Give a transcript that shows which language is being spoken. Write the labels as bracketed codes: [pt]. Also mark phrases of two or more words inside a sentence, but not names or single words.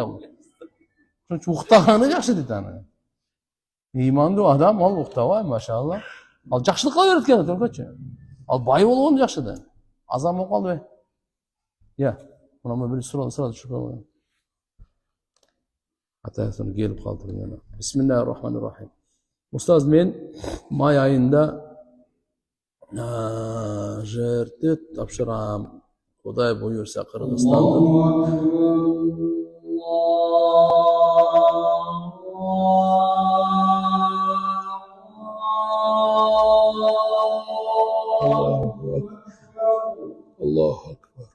[ky] Ошон үчүн уктаганы жакшы дейт аны. Имандуу адам ал уктабай, машалла. Ал жакшылык кыла берет экен төркөчү. Ал бай болгону жакшы да. Азан болуп калдыбы? Мына бир суроо түшүп калды. Атасым келип калды менен. [ar] بسم الله الرحمن الرحيم. [ky] Устаз, мен май айында жерди тапшырам. Кудай буйурса Кыргызстанда. [ar] الله أكبر.